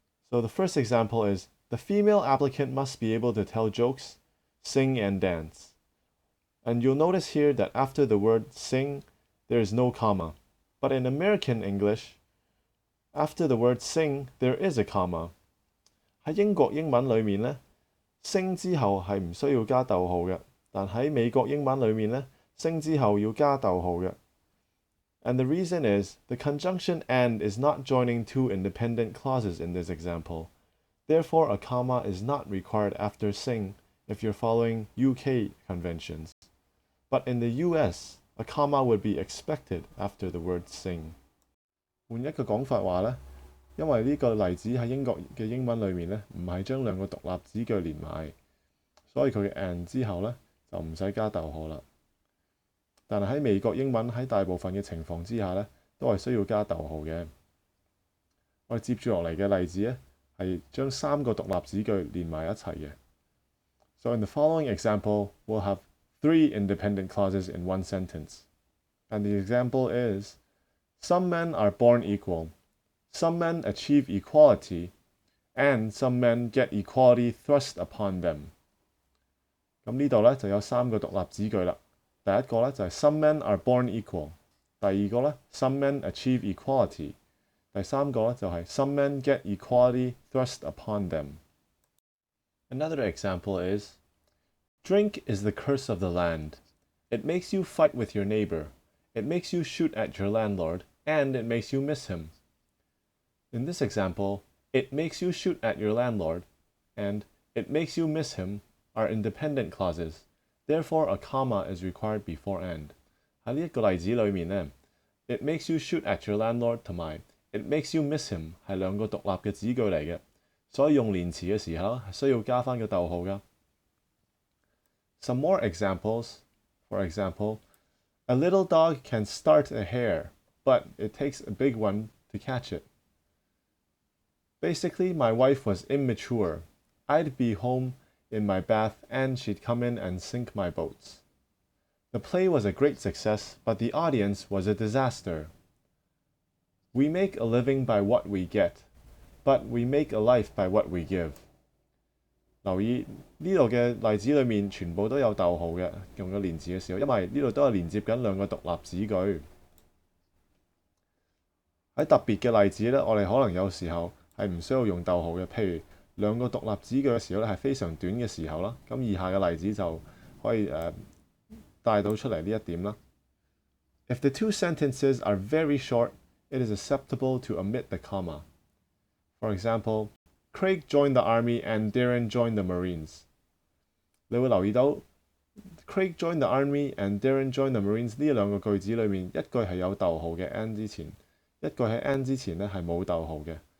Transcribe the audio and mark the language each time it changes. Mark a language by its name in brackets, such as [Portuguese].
[English] So the first example is, the female applicant must be able to tell jokes, sing, and dance. And you'll notice here that after the word sing, there is no comma. But in American English, after the word sing, there is a comma. [Cantonese] 喺英國英文裏面呢，升之後係唔需要加逗號嘅，但喺美國英文裏面呢，升之後要加逗號嘅。 [English] And the reason is, the conjunction and is not joining two independent clauses in this example. Therefore, a comma is not required after sing if you're following UK conventions. But in the US, a comma would be expected after the word sing. [Cantonese] 換一個講法話呢，因為呢個例子喺英國嘅英文裏面呢，唔係將兩個獨立子句連埋，所以佢嘅 and 之後呢，就唔使加逗號啦。但係喺美國英文喺大部分嘅情況之下呢，都係需要加逗號嘅。我哋接住落嚟嘅例子呢，係將三個獨立子句連埋一齊嘅。 [English] So in the following example, we'll have three independent clauses in one sentence. And the example is, some men are born equal, Some men achieve equality, and some men get equality thrust upon them。 [Cantonese] 咁呢度咧就有3個獨立子句啦。第一個咧就係 [English] Some men are born equal。 [Cantonese] 第二個咧 [English] Some men achieve equality。 [Cantonese] 第三個咧就係 [English] Some men get equality thrust upon them。 Another example is Drink is the curse of the land. It makes you fight with your neighbor. It makes you shoot at your landlord, and it makes you miss him. In this example, it makes you shoot at your landlord, and it makes you miss him are independent clauses. Therefore, a comma is required before end. [Cantonese] 喺呢一個例子裏面呢 [English] it makes you shoot at your landlord [Cantonese] 同埋 [English] it makes you miss him [Cantonese] 係兩個獨立嘅子句嚟嘅，所以用連詞嘅時候係需要加返個逗號㗎。 [English] Some more examples. For example, a little dog can start a hare, but it takes a big one to catch it. Basically, my wife was immature. I'd be home in my bath and she'd come in and sink my boats. The play was a great success, but the audience was a disaster. We make a living by what we get, but we make a life by what we give. [Cantonese] 留意呢度嘅例子裏面全部都有逗號嘅，用咗連字嘅時候，因為呢度都係連接緊兩個獨立子句。喺特別嘅例子咧，我哋可能有時候係唔需要用逗號嘅，譬如兩個獨立子句嘅時候咧係非常短嘅時候啦。咁以下嘅例子就可以帶到出嚟呢一點啦。 [English] If the two sentences are very short, it is acceptable to omit the comma. For example, Craig joined the army and Darren joined the Marines. [Cantonese] 你會留意到 [English] Craig joined the army and Darren joined the Marines [Cantonese] 呢兩個句子裏面，一句係有逗號嘅 and 之前，一句喺 and 之前咧係冇逗號嘅。